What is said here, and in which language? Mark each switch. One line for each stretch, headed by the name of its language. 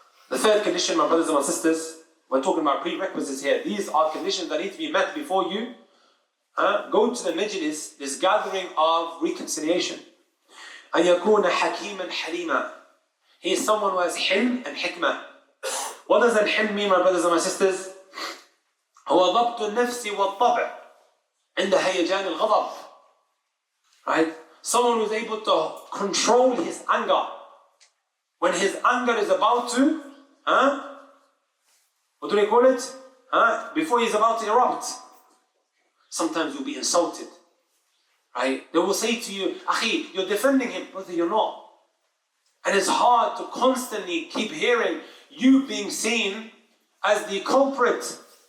English: The third condition, my brothers and my sisters, we're talking about prerequisites here. These are conditions that need to be met before you go to the majlis, this gathering of reconciliation.
Arabic: أن يكون حكيما حليما.
English: He is someone who has hilm and hikmah. What does al-hilm mean, my brothers and my sisters?
Arabic: هو ضبط النفس والطبع عند هيجان الغضب.
English: Right? Someone who is able to control his anger. When his anger is about to, what do they call it? Before he's about to erupt. Sometimes you'll be insulted. Right? They will say to you, Akhi, you're defending him. Brother, you're not. And it's hard to constantly keep hearing you being seen as the culprit.